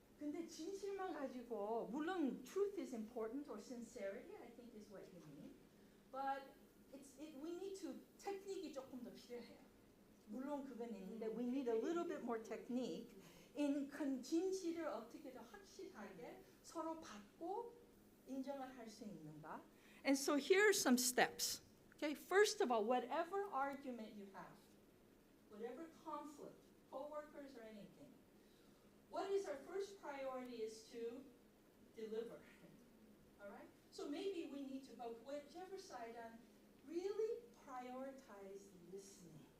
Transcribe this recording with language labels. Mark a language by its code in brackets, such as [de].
[ko] 근데 진실만 가지고 물론 [en] truth is important or sincerity I think is what you mean. But we need to [ko] 테크닉이 조금 더 필요해요. 물론 그건 있는데 [en] we need a little bit more technique in [ko] 진실을 어떻게 더 확실하게 서로 받고 인정을 할 수 있는가. [en] And so here are some steps. Okay, first of all, whatever argument you have, whatever conflict, co-workers or anything, what is our first priority is to deliver. All right? So maybe we need to go whichever side on really prioritize listening.